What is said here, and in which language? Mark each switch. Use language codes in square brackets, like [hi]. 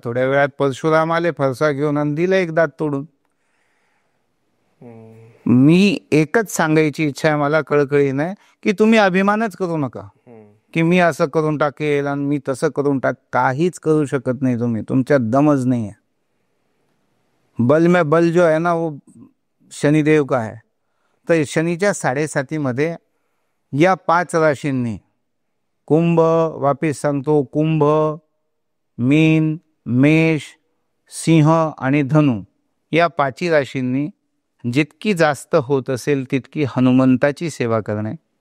[mr] थोड्या वेळात परशुराम आले फरसा घेऊन आणि दिलं एक दात तोडून. मी एकच सांगायची इच्छा आहे मला कळकळीने की तुम्ही अभिमानच करू नका की मी असं करून टाकेल आणि मी तसं करून टाक. काहीच करू शकत नाही तुम्ही, तुमच्यात दमच नाही आहे. [hi] बल में बल जो है ना वो शनिदेव का है. [mr] तर शनीच्या 7.5 या 5 राशींनी, कुंभ, वापिस सांगतो, कुंभ, मीन, मेष, सिंह आणि धनु या 5 राशींनी जितकी जास्त होत असेल तितकी हनुमंताची सेवा करणे.